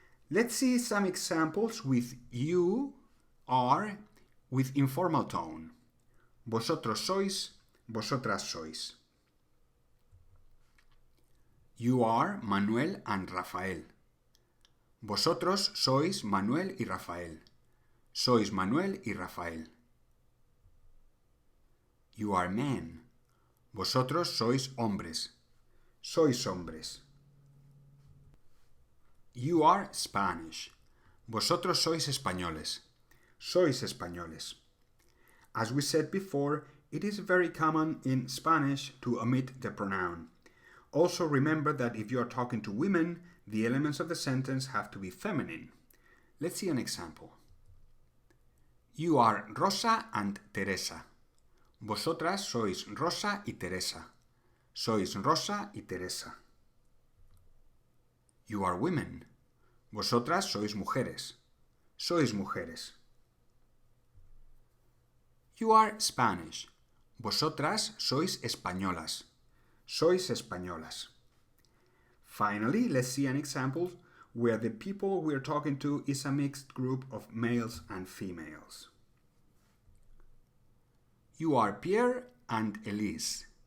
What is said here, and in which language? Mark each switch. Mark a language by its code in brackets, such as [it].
[en] Let's see some examples with you, are, with informal tone. [es] Vosotros sois, vosotras sois. [en] You are Manuel and Rafael. [es] Vosotros sois Manuel y Rafael. Sois Manuel y Rafael. [en] You are men. [es] Vosotros sois hombres. Sois hombres. [en] You are Spanish. [es] Vosotros sois españoles. Sois españoles. [en] As we said before, it is very common in Spanish to omit the pronoun. Also remember that if you are talking to women, the elements of the sentence have to be feminine. Let's see an example. You are Rosa and Teresa. [es] Vosotras sois Rosa y Teresa. Sois Rosa y Teresa. [en] You are women. [es] Vosotras sois mujeres. Sois mujeres. [en] You are Spanish. [es] Vosotras sois españolas. Sois españolas. [en] Finally, let's see an example where the people we're talking to is a mixed group of males and females. You are Pierre and Elise.